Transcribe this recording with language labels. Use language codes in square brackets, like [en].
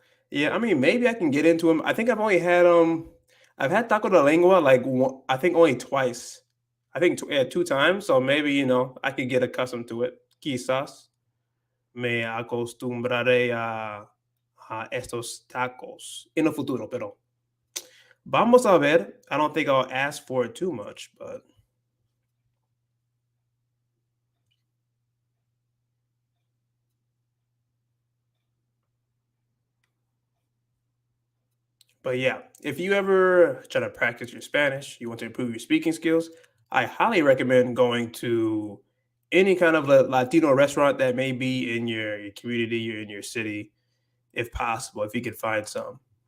[en] Yeah, I mean, maybe I can get into them. I think I've had taco de lengua like I think only twice. I think yeah, two times. So maybe I could get accustomed to it. [es] Quizás me acostumbraré a estos tacos en el futuro, pero vamos a ver. [en] I don't think I'll ask for it too much, but yeah, if you ever try to practice your Spanish, you want to improve your speaking skills, I highly recommend going to any kind of Latino restaurant that may be in your community or in your city, if possible, if you could find some.